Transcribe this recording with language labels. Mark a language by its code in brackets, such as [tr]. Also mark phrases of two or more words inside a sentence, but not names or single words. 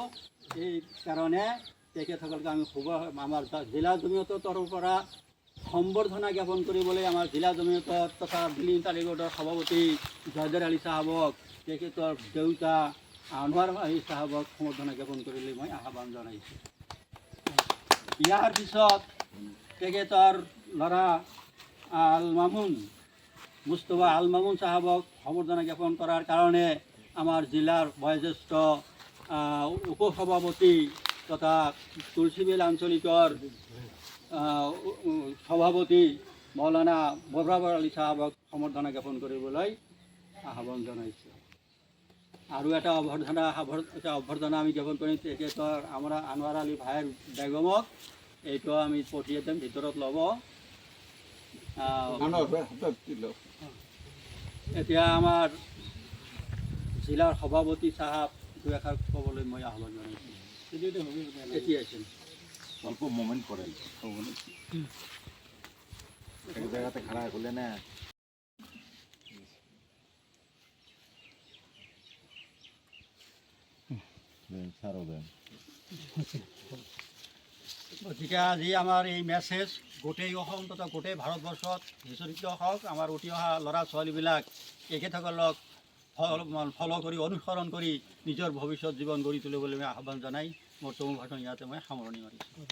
[as] এই কাৰণে তেখেতসকলক আমি আমাৰ জিলা জমিয়তৰ তৰফৰ পৰা সম্বৰ্ধনা জ্ঞাপন কৰিবলৈ আমাৰ জিলা জমিয়তৰ তথা দিল্লী তালিগডৰ সভাপতি জয়দাৰ আলী চাহাবক, তেখেতৰ দেউতা আনোৱাৰ আলী চাহাবক সম্বৰ্ধনা জ্ঞাপন কৰিবলৈ মই আহ্বান জনাইছোঁ। ইয়াৰ পিছত তেখেতৰ ল'ৰা আল মামুন মুস্তফা আল মামুন চাহাবক সম্বৰ্ধনা জ্ঞাপন কৰাৰ কাৰণে আমাৰ জিলাৰ বয়োজ্যেষ্ঠ উপসভাপতি তথা তুলসীবিল আঞ্চলিকৰ সভাপতি মৌলানা ববৰাবৰ আলী চাহাবক সম্বৰ্ধনা জ্ঞাপন কৰিবলৈ আহ্বান জনাইছোঁ। আৰু এটা অভ্যৰ্থনা আমি জ্ঞাপন কৰিম তেখেতৰ আমাৰ আনোৱাৰ আলী ভাইৰ বেগমক, এইটো আমি পঠিয়াই দিম, ভিতৰত ল'ব। এতিয়া আমাৰ জিলাৰ সভাপতি চাহাব দুই এষাৰ ক'বলৈ মই আহ্বান জনাইছোঁ। এতিয়া [bn] অল্প মোমেন্ট করে এক জায়গাতে খাড়া করলে না ছাড়ো দেন। [as] গতিকে আজি আমাৰ এই মেছেজ গোটেই অসম তথা গোটেই ভাৰতবৰ্ষত বিচৰিত হওক। আমাৰ উঠি অহা ল'ৰা ছোৱালীবিলাক তেখেতসকলক ফল কৰি অনুসৰণ কৰি নিজৰ ভৱিষ্যত জীৱন গঢ়ি তুলিবলৈ মই আহ্বান জনাই মোৰ চমু ভাষণ ইয়াতে মই সামৰণি মাৰিছোঁ।